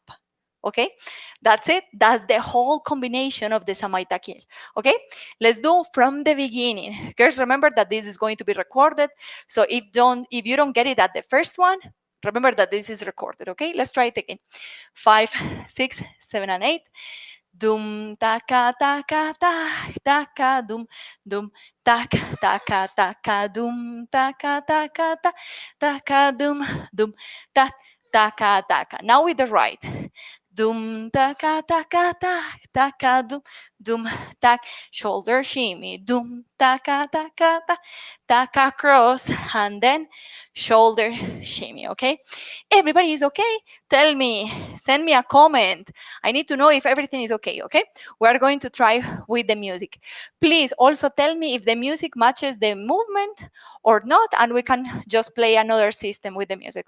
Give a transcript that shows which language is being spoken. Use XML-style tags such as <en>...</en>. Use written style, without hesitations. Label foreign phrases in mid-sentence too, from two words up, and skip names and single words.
<en>Okay, that's it. That's the whole combination of the Samaitakil. Okay, let's do from the beginning. Girls, remember that this is going to be recorded. So if you don't get it at the first one, remember that this is recorded. Okay, let's try it again. 5, 6, 7, and 8. Dum taka taka tak taka dum dum tak taka taka dum taka taka tak taka dum dum tak taka taka. Now with the right. Dum taka taka tak taka dum dum tak, shoulder shimmy, dum taka taka tak taka cross, and then shoulder shimmy. Okay, everybody is okay? Tell me, send me a comment. I need to know if everything is okay. Okay, we are going to try with the music. Please also tell me if the music matches the movement or not, and we can just play another system with the music.</en>